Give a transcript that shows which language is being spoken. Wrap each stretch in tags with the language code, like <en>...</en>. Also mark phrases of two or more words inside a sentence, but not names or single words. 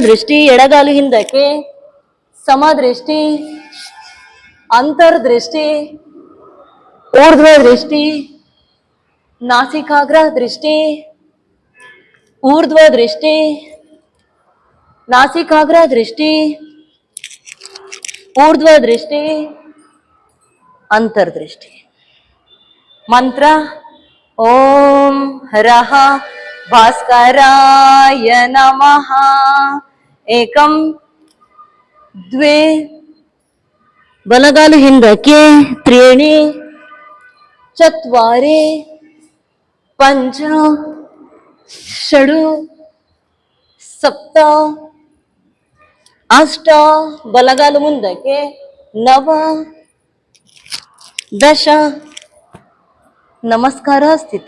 <kn>ದೃಷ್ಟಿ, ಎಡಗಾಲು ಹಿಂದಕ್ಕೆ, ಸಮದೃಷ್ಟಿ, ಅಂತರ್ದೃಷ್ಟಿ, ಊರ್ಧ್ವ ದೃಷ್ಟಿ, ನಾಸಿಕಾಗ್ರ ದೃಷ್ಟಿ, ಊರ್ಧ್ವ ದೃಷ್ಟಿ, ನಾಸಿಕಾಗ್ರ ದೃಷ್ಟಿ, ಊರ್ಧ್ವ ದೃಷ್ಟಿ, ಅಂತರ್ದೃಷ್ಟಿ.</kn> <sa>मन्त्र ओं हरः भास्कराय नमः. एकं द्वे,</sa> <kn>ಬಲಗಾಲು ಹಿಂದಕ್ಕೆ,</kn> <sa>त्रीणि चत्वारि पञ्च षडु सप्त अष्ट,</sa> <kn>ಬಲಗಾಲು ಮುಂದಕ್ಕೆ,</kn> <sa>नव दश,</sa> <kn>ನಮಸ್ಕಾರ ಸ್ಥಿತಿ.</kn>